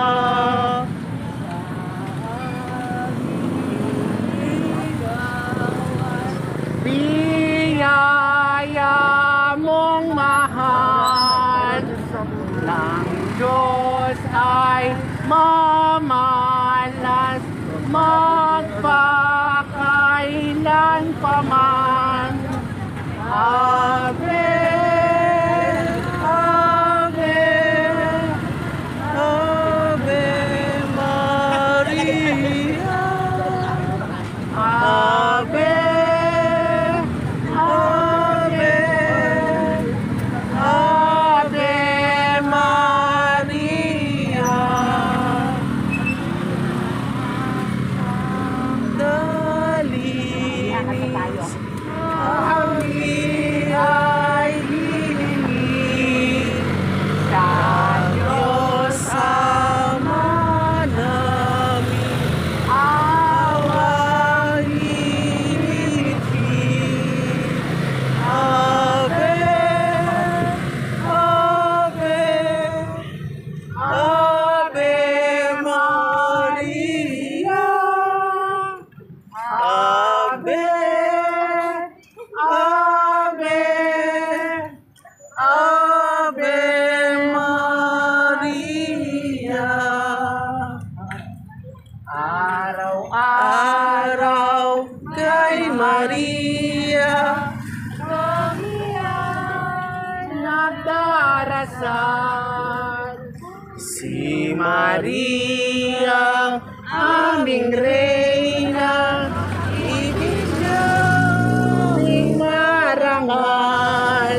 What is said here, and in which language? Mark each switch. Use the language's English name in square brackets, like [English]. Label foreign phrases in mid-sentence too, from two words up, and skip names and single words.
[Filipino] Biyaya mong mahal ng Diyos ay mamalas magpakailan paman. [Latin] Ave, Ave, Ave Maria. Ave, Ave, Ave Maria. [Filipino] Dalinis kami ay hihingi sa Diyos Ama namin, awahin. [Latin] Ave, Ave, Ave Maria. Ave, Ave, Ave Maria. [Filipino] Araw-araw kay Maria kami nagdarasal. Si Maria, aming Reyna, ibig niyang marangal.